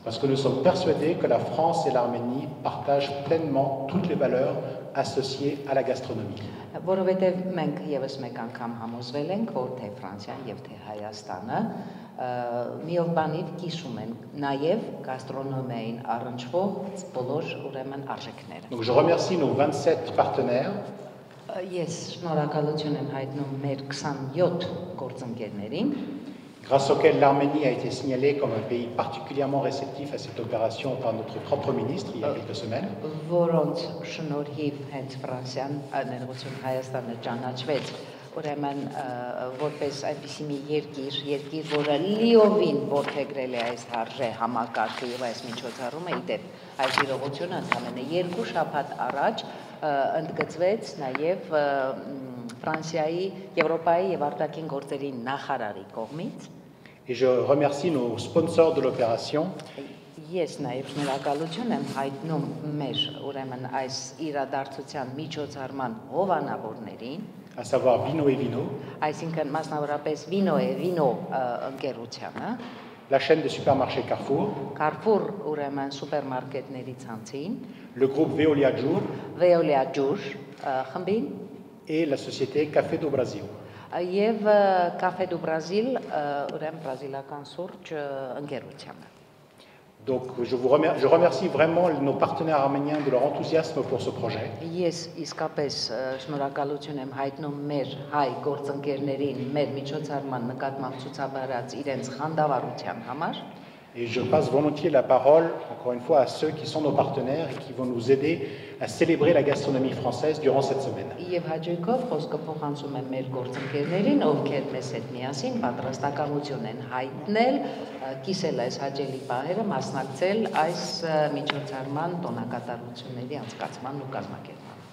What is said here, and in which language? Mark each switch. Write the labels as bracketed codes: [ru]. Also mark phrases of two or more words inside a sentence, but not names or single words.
[fr] Parce que nous sommes persuadés que la France et l'Arménie partagent pleinement toutes les valeurs associées à la gastronomie. [hy] Որովհետև մենք եւս մեկ անգամ համոզվել ենք, որ թե Ֆրանսիան եւ թե Հայաստանը միով բանից կիսում են նաև գաստրոնոմիային առնչվող բոլոր ուրեմն արժեքները։ [fr] Donc je remercie nos 27 partenaires. [hy] Ես շնորհակալություն եմ հայտնում մեր 27 գործընկերներին, [fr] grâce auquel l'Arménie a été signalée comme un pays particulièrement réceptif à cette opération par notre propre ministre il y a quelques semaines. [hy] Որոնց շնորհիվ հենց Ֆրանսիան ներողություն Հայաստանը ճանաչվեց ուրեմն որպես այնպիսի մի երկիր, որը լիովին որդեգրել է այս հարժե համակարգը եւ այս միջոցառումը, իդեպ այս իրողությունը ընդամենը 2 շաբաթ առաջ ընդգծվեց նաեւ Ֆրանսիայի, Եվրոպայի եւ արտաքին գործերի նախարարի կողմից։ [fr] Et je remercie nos sponsors de l'opération. [hy] Ես նաև շնորհակալություն եմ հայտնում մեր ուրեմն այս իրադարձության միջոցառման հովանավորներին, [fr] à savoir Vino et Vino, [hy] այսինքն մասնավորապես Vino et Vino ընկերությանը, [fr] la chaîne de supermarchés Carrefour, [hy] Carrefour ուրեմն սուպերմարկետների ցանցին, [fr] le groupe Veolia Jour [hy] Veolia Jour խմբին [fr] et la société Café do Brasil. [hy] Եվ Café do Brasil ուրեմն բրազիլական սուրճ ընկերությանը։ [fr] Donc je remercie vraiment nos partenaires arméniens de leur enthousiasme pour ce projet. [hy] Ես իսկապես շնորհակալություն եմ հայտնում մեր հայ գործընկերներին մեր միջոցառման նկատմամբ ցուցաբերած իրենց խանդավառության համար։ [fr] Et je passe volontiers la parole, encore une fois, à ceux qui sont nos partenaires et qui vont nous aider à célébrer la gastronomie française durant cette semaine. [hy] Եվ հաջողով խոսքը փոխանցում եմ մեր գործընկերներին, ովքեր մեզ հետ միասին պատրաստակամություն են հայտնել, կիսել այս հաճելի պահերը, մասնակցել այս միջոցառման տոնակատարությունների անցկացման ու կազմակերպման։